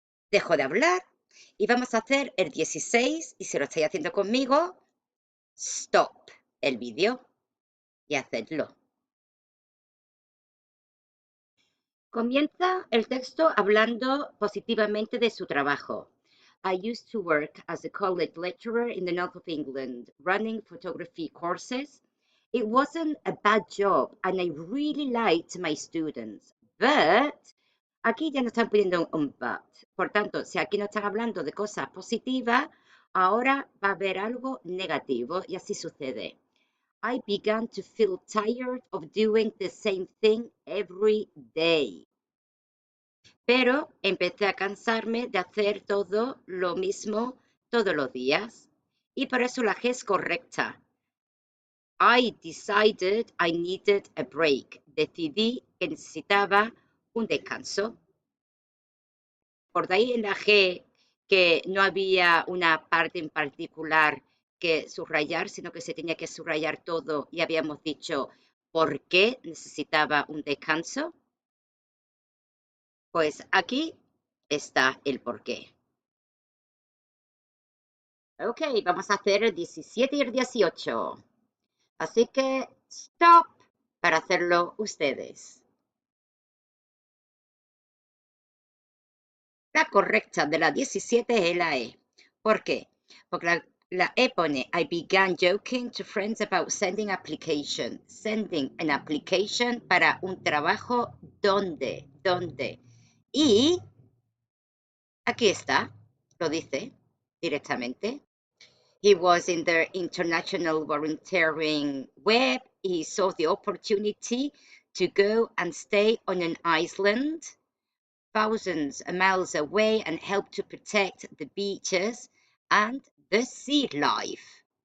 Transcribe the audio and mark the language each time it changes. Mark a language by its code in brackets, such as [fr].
[es] Dejo de hablar y vamos a hacer el 16 y si lo estáis haciendo conmigo, stop el vídeo y hacedlo. Comienza el texto hablando positivamente de su trabajo. [en] I used to work as a college lecturer in the north of England, running photography courses. It wasn't a bad job and I really liked my students. [es] But, aquí ya nos están poniendo un but. Por tanto, si aquí no están hablando de cosas positivas, ahora va a haber algo negativo y así sucede. [en] I began to feel tired of doing the same thing every day. [es] Pero empecé a cansarme de hacer todo lo mismo todos los días. Y por eso la G es correcta. [en] I decided I needed a break. [es] Decidí que necesitaba un descanso. Por ahí en la G que no había una parte en particular que subrayar, sino que se tenía que subrayar todo y habíamos dicho por qué necesitaba un descanso. Pues aquí está el porqué. Ok, vamos a hacer el 17 y el 18. Así que stop para hacerlo ustedes. La correcta de la 17 es la E. ¿Por qué? Porque la E pone [en] I began joking to friends about sending application. Sending an application [es] para un trabajo ¿dónde? Y aquí está, lo dice directamente. [en] He was in the international volunteering web. He saw the opportunity to go and stay on an island thousands of miles away and help to protect the beaches and the sea life.